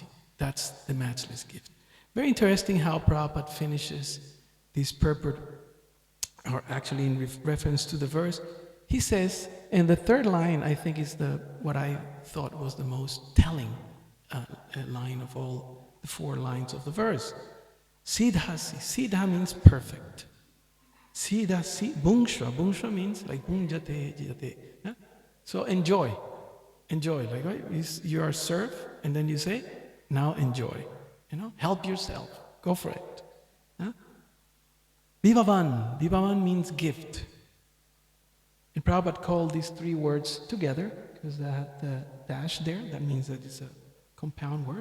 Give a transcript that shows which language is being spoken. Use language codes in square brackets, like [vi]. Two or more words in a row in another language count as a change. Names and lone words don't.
[en] That's the matchless gift. Very interesting how Prabhupada finishes this purport, or actually in reference to the verse. He says, and the third line I think is what I thought was the most telling line of all the 4 lines of the verse. Siddhasi. Siddha means perfect. [sa] Siddhasi. Bhungshva. [en] Bhungshva means like [sa] bhunjate jate. [en] Yeah? So enjoy. Like, right? You are served, and then you say, now enjoy. Help yourself. Go for it. Huh? Vivavan. Vivavan means gift. And Prabhupada called these 3 words together, because the dash there, that means that it's a compound word.